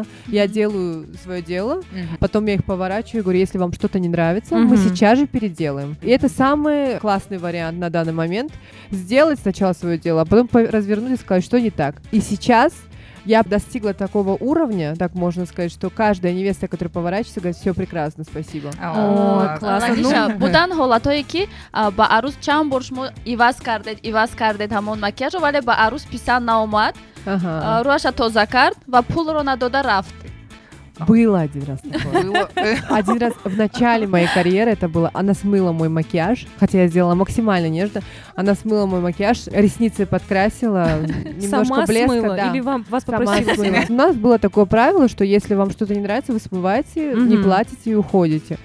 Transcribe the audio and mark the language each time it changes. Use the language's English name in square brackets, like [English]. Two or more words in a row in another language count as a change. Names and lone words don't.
[Russian] Я делаю свое дело, потом я их поворачиваю и говорю, если вам что-то не нравится, мы сейчас же переделаем. И это самый классный вариант на данный момент. Сделать сначала свое дело, а потом развернуть и сказать, что не так. И сейчас я достигла такого уровня, так можно сказать, что каждая невеста, которая поворачивается, говорит, все прекрасно, спасибо. Классно. [Tajik] Ланиша, будан ҳолатое ки ба арӯс чанд бор шумо иваз кардед ҳамон макияжро, вале ба арӯс писанд наомад, рӯаша тоза кард ва пулро надода рафт. [Russian] Было один раз такое. Было. Один раз в начале моей карьеры это было. Она смыла мой макияж, хотя я сделала максимально нежно. Она смыла мой макияж, ресницы подкрасила, немножко Сама блеска. смыла? Да. Или вас Сама попросили смыла. смыть? У нас было такое правило, что если вам что-то не нравится, вы смываете, не платите и уходите.